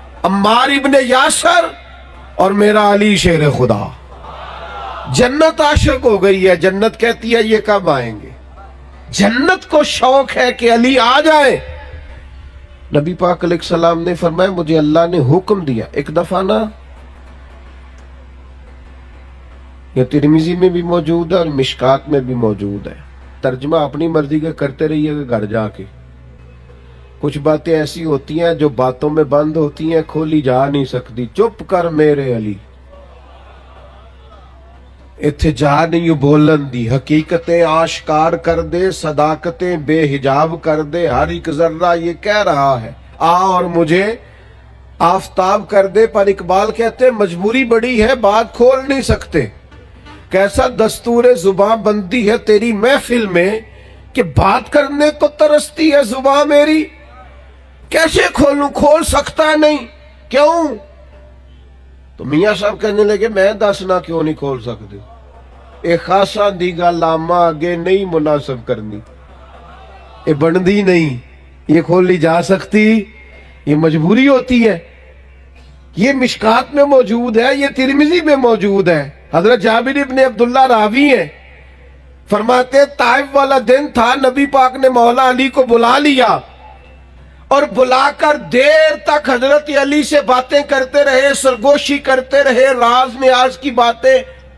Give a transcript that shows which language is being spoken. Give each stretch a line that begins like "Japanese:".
Urdu: عمار ابن یاسر اور میرا علی شیر خدا، جنت عاشق ہو گئی ہے، جنت کہتی ہے یہ کب آئیں گے، جنت کو شوق ہے کہ علی آ جائے۔ نبی پاک علیہ السلام نے فرمایا مجھے اللہ نے حکم دیا، ایک دفعہ نا یہ ترمذی میں بھی موجود ہے اور مشکات میں بھی موجود ہے. ترجمہ اپنی مرضی کا کرتے رہیے گا گھر جا کے. کچھ باتیں ایسی ہوتی ہیں جو باتوں میں بند ہوتی ہیں, کھولی جا نہیں سکتی.
Punjabi: چپ کر میرے علی, اتھے جا نہیں بولن دی.
Urdu: حقیقتیں آشکار کر دے, صداقتیں بے حجاب کر دے. ہر ایک ذرہ یہ کہہ رہا ہے آ اور مجھے آفتاب کر دے. پر اقبال کہتے مجبوری بڑی ہے, بات کھول نہیں سکتے. کیسا دستور زباں بندی ہے تیری محفل میں کہ بات کرنے کو ترستی ہے زباں میری. کیسے کھولوں, کھول سکتا ہے نہیں. کیوں؟ تو میاں صاحب کہنے لگے میں دسنا کیوں نہیں کھول سکتے.
Punjabi: اے خاصا دی گل آما اگے نہیں مناسب کرنی, اے بندی نہیں,
Urdu: یہ کھولی جا سکتی, یہ مجبوری ہوتی ہے. یہ مشکات میں موجود ہے, یہ ترمذی میں موجود ہے. حضرت جابر ابن عبداللہ راوی ہیں, فرماتے طائف والا دن تھا, نبی پاک نے مولا علی کو بلا لیا اور بلا کر دیر تک حضرت علی سے باتیں کرتے رہے, سرگوشی کرتے رہے, راز نیاز کی باتیں.